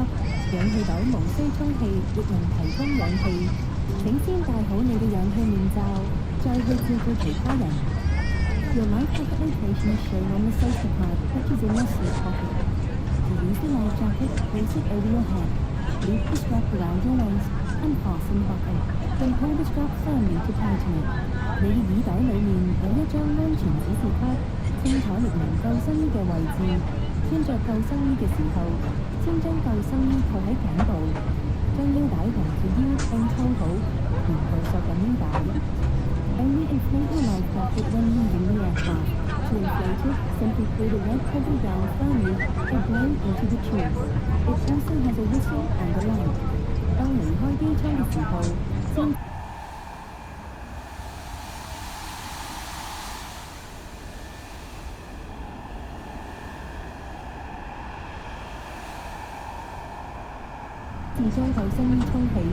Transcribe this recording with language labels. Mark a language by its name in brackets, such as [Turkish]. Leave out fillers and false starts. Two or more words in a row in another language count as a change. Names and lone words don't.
[Cantonese] 氧氣袋無需充氣，亦能提供氧氣。請先戴好你嘅氧氣面罩，再去照顧其他人。 [English] Your life jacket location is shown on the safety card, which is in your seat pocket. To use the life jacket, place it over your head. Loop the strap around your waist and fasten buckle. Then pull the strap firmly to tighten it. [Cantonese] 你嘅耳袋裡面有一張安全指示卡，清楚列明救生衣嘅位置。穿着救生衣嘅時候，先將救生衣扣喺頸部，將腰帶圍住腰並扣好，然後索緊腰帶。 [English] Only inflate your life jacket when leaving the aircraft. To inflate it, simply pull the red cover down firmly and blow into the tube. It also has a whistle and a light. [Cantonese] 當離開機艙嘅時候，先至將救生衣充氣。